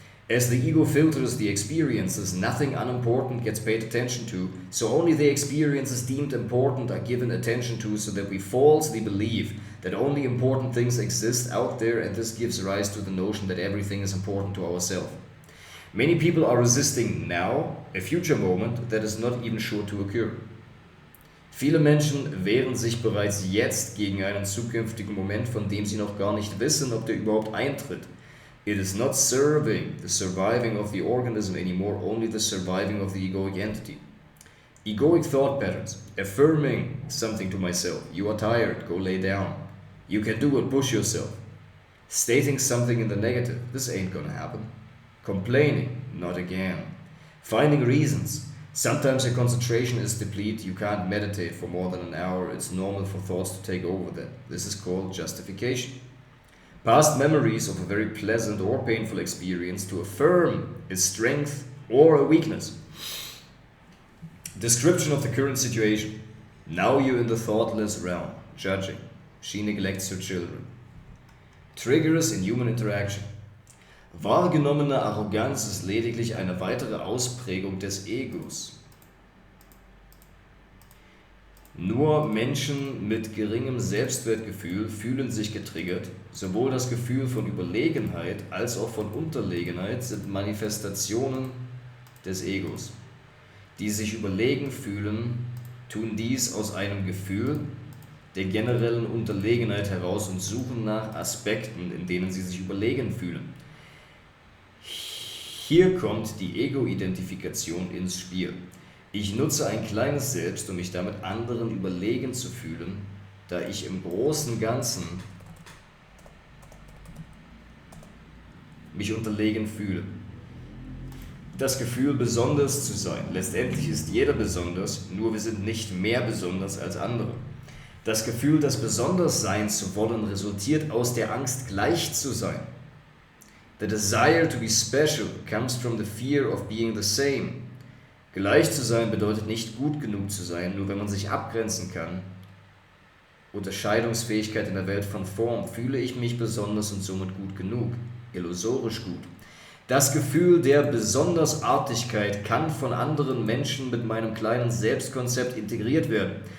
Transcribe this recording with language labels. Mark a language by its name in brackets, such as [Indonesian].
[English] As the ego filters the experiences, nothing unimportant gets paid attention to, so only the experiences deemed important are given attention to, so that we falsely believe that only important things exist out there, and this gives rise to the notion that everything is important to ourselves. Many people are resisting now a future moment that is not even sure to occur. [German] Viele Menschen wehren sich bereits jetzt gegen einen zukünftigen Moment, von dem sie noch gar nicht wissen, ob der überhaupt eintritt. [English] It is not serving the surviving of the organism anymore, only the surviving of the egoic entity. Egoic thought patterns, affirming something to myself, you are tired, go lay down, you can do it, push yourself. Stating something in the negative, this ain't gonna happen. Complaining, not again. Finding reasons, sometimes your concentration is depleted, you can't meditate for more than an hour, it's normal for thoughts to take over that. This is called justification. Past memories of a very pleasant or painful experience to affirm its strength or a weakness. Description of the current situation. Now you're in the thoughtless realm, judging. She neglects her children. Triggers in human interaction. [German] Wahrgenommene Arroganz ist lediglich eine weitere Ausprägung des Egos. Nur Menschen mit geringem Selbstwertgefühl fühlen sich getriggert. Sowohl das Gefühl von Überlegenheit als auch von Unterlegenheit sind Manifestationen des Egos. Die sich überlegen fühlen, tun dies aus einem Gefühl der generellen Unterlegenheit heraus und suchen nach Aspekten, in denen sie sich überlegen fühlen. Hier kommt die Ego-Identifikation ins Spiel. Ich nutze ein kleines Selbst, um mich damit anderen überlegen zu fühlen, da ich im großen Ganzen mich unterlegen fühle. Das Gefühl, besonders zu sein. Letztendlich ist jeder besonders, nur wir sind nicht mehr besonders als andere. Das Gefühl, das besonders sein zu wollen, resultiert aus der Angst, gleich zu sein. [English] The desire to be special comes from the fear of being the same. [German] Gleich zu sein bedeutet nicht gut genug zu sein, nur wenn man sich abgrenzen kann. Unterscheidungsfähigkeit in der Welt von Form. Fühle ich mich besonders und somit gut genug? Illusorisch gut. Das Gefühl der Besondersartigkeit kann von anderen Menschen mit meinem kleinen Selbstkonzept integriert werden.